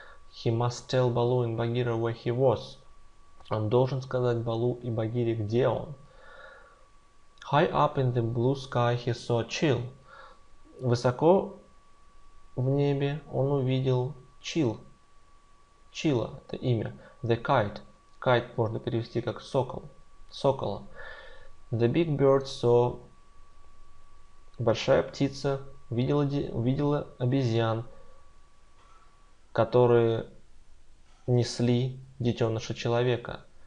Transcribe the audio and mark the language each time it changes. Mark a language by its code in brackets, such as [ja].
[en] He must tell Baloo and Bagheera where he was. [ru] Он должен сказать Балу и Багире, где он. [en] High up in the blue sky he saw Chil. [ru] Высоко в небе он увидел Чила, это имя. [en] The kite. [ru] Kite можно перевести как сокола. [en] The big bird saw. [ru] Большая птица увидела обезьян, которые несли детеныша человека.